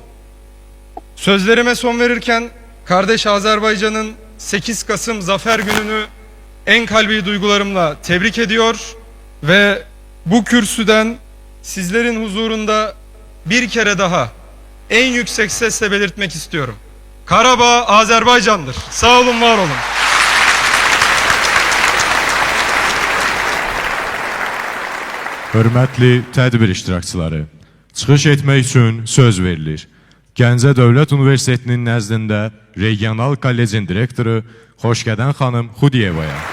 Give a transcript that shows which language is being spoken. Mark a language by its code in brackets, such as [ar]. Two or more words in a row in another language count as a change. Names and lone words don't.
[tr] Sözlerime son verirken kardeş Azerbaycan'ın 8 Kasım Zafer Günü'nü en kalbi duygularımla tebrik ediyor ve bu kürsüden sizlerin huzurunda bir kere daha en yüksek sesle belirtmek istiyorum. Karabağ Azerbaycan'dır. Sağ olun, var olun. [az] Hörmətli tədbir iştirakçıları, çıxış etmək üçün söz verilir. Gəncə Dövlət Universitetinin nəzdində Regional Kollecin direktoru Xoşgədən xanım Xudiyevaya.